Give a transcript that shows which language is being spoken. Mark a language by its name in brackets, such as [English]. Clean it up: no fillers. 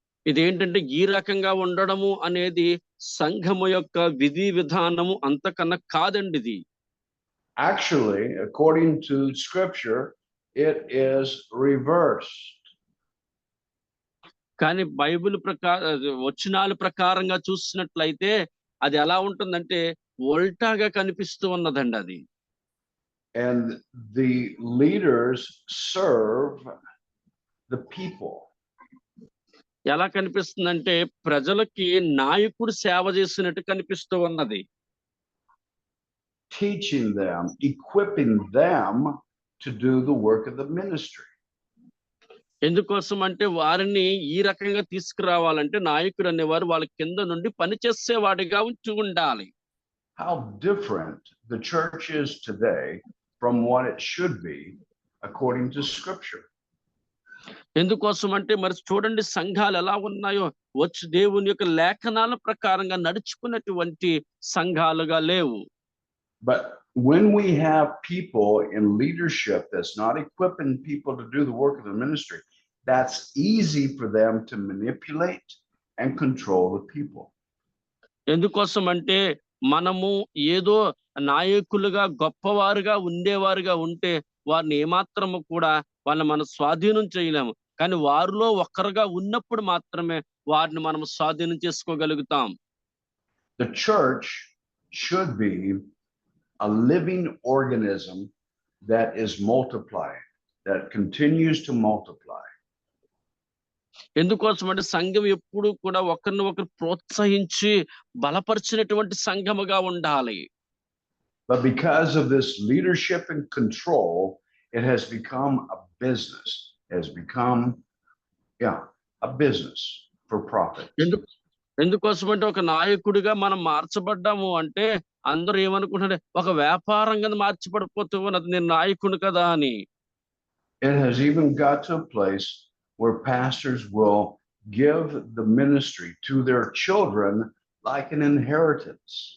[Telugu] ఇదేంటంటే ఈ రకంగా ఉండడము అనేది సంఘము యొక్క విధి విధానము అంతకన్నా కాదండి ఇది. [English] Actually, according to scripture, it is reversed. [Telugu] కానీ బైబిల్ వచనాల ప్రకారంగా చూసినట్లయితే అది ఎలా ఉంటుందంటే ఉల్టాగా కనిపిస్తూ ఉన్నదండి అది. [English] And the leaders serve the people. [Telugu] ఎలా కనిపిస్తుందంటే ప్రజలకి నాయకుడు సేవ చేసినట్టు కనిపిస్తూ ఉన్నది. [English] Teaching them, equipping them to do the work of the ministry. [Telugu] ఎందుకోసం అంటే వారిని ఈ రకంగా తీసుకురావాలంటే నాయకుడు అనేవారు వాళ్ళ కింద నుండి పనిచేసేవాడిగా ఉండాలి. [English] How different the church is today from what it should be according to scripture. [Telugu] ఎందుకోసం అంటే మరి చూడండి సంఘాలు ఎలా ఉన్నాయో, వచ్చి దేవుని యొక్క లేఖనాల ప్రకారంగా నడుచుకున్నటువంటి సంఘాలుగా లేవు. [English] But when we have people in leadership that's not equipping people to do the work of the ministry, that's easy for them to manipulate and control the people. [Telugu] ఎందుకోసం అంటే మనము ఏదో నాయకులుగా గొప్పవారుగా ఉండేవారుగా ఉంటే వారిని ఏమాత్రము కూడా వాళ్ళని మనం స్వాధీనం చేయలేము. కానీ వారిలో ఒక్కరుగా ఉన్నప్పుడు మాత్రమే వారిని మనం స్వాధీనం చేసుకోగలుగుతాం. [English] The church should be a living organism that is multiplying, that continues to multiply. [Telugu] ఎందుకోసం అంటే సంఘం ఎప్పుడు కూడా ఒకరిని ఒకరు ప్రోత్సహించి బలపరిచినటువంటి సంఘముగా ఉండాలి. [English] But because of this leadership and control, it has become a business. It has become, a business for profit. [Telugu] ఎందుకోసం అంటే ఒక నాయకుడిగా మనం మార్చబడ్డాము అంటే అందరూ ఏమనుకుంటారు, ఒక వ్యాపారంగా మార్చబడిపోతూ ఉన్నది, నేను నాయకుడు కదా అని. [English] It has even got to a place where pastors will give the ministry to their children like an inheritance.